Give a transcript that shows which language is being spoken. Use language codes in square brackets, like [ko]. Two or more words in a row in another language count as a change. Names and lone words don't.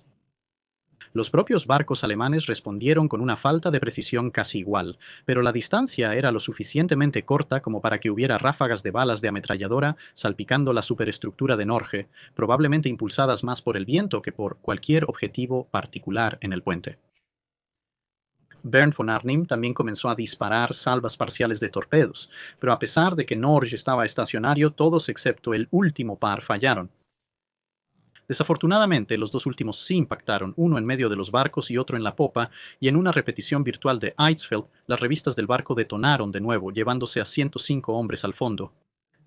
[es] Los propios barcos alemanes respondieron con una falta de precisión casi igual, pero la distancia era lo suficientemente corta como para que hubiera ráfagas de balas de ametralladora salpicando la superestructura de Norge, probablemente impulsadas más por el viento que por cualquier objetivo particular en el puente. Bernd von Arnim también comenzó a disparar salvas parciales de torpedos, pero a pesar de que Norge estaba estacionario, todos excepto el último par fallaron. Desafortunadamente, los 2 últimos sí impactaron, uno en medio de los barcos y otro en la popa, y en una repetición virtual de Eidsfeld, las revistas del barco detonaron de nuevo, llevándose a 105 hombres al fondo.